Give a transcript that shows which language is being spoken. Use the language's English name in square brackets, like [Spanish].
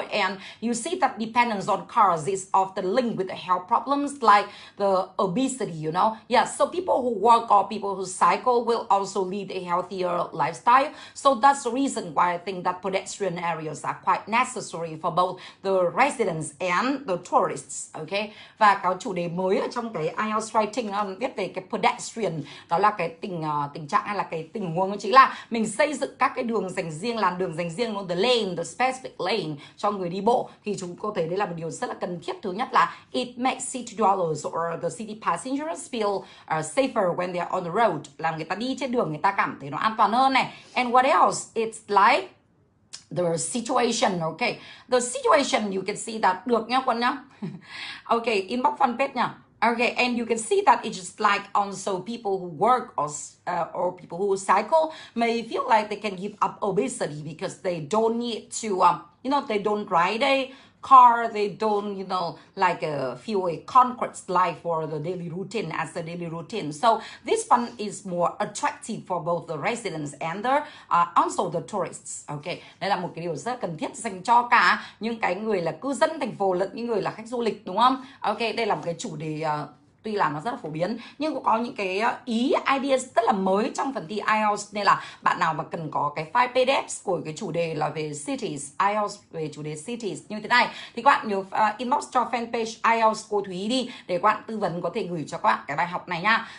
[English] And you see that dependence on cars is often linked with health problems like the obesity, you know. Yeah, so people who walk or people who cycle will also lead a healthier lifestyle. So that's the reason why I think that pedestrian areas are quite necessary for both the residents and the tourists. [Vietnamese] Okay, và có chủ đề mới ở trong cái IELTS writing viết về cái pedestrian, đó là cái tình trạng hay là cái tình huống, chính là mình xây dựng các cái đường dành riêng, làn đường dành riêng, [English] the lane, the specific lane [Vietnamese] cho người đi bộ, thì chúng có thể đây là một điều rất là cần thiết. Thứ nhất là [English] it makes city dwellers or the city passengers feel safer when they are on the road, [Vietnamese] làm người ta đi trên đường người ta cảm thấy nó an toàn hơn này. [English] And what else? It's like the situation. Okay, the situation, you can see that, [Vietnamese] được nhá quân nhá. [English] Okay, inbox fanpage nhá. Okay, and you can see that it's just like also people who work or people who cycle may feel like they can give up obesity because they don't need to, you know, they don't ride a car, they don't, you know, like feel a concrete life for the daily routine as a daily routine. So this one is more attractive for both the residents and the also the tourists. [Vietnamese] Okay, đây là một cái điều rất cần thiết dành cho cả những cái người là cư dân thành phố lẫn những người là khách du lịch, đúng không? Okay, đây là một cái chủ đề tuy là nó rất là phổ biến nhưng cũng có những cái ý ideas rất là mới trong phần thi IELTS, nên là bạn nào mà cần có cái file PDF của cái chủ đề là về cities, IELTS về chủ đề cities như thế này thì các bạn nhớ inbox cho fanpage IELTS cô Thúy đi để các bạn tư vấn có thể gửi cho các bạn cái bài học này nha.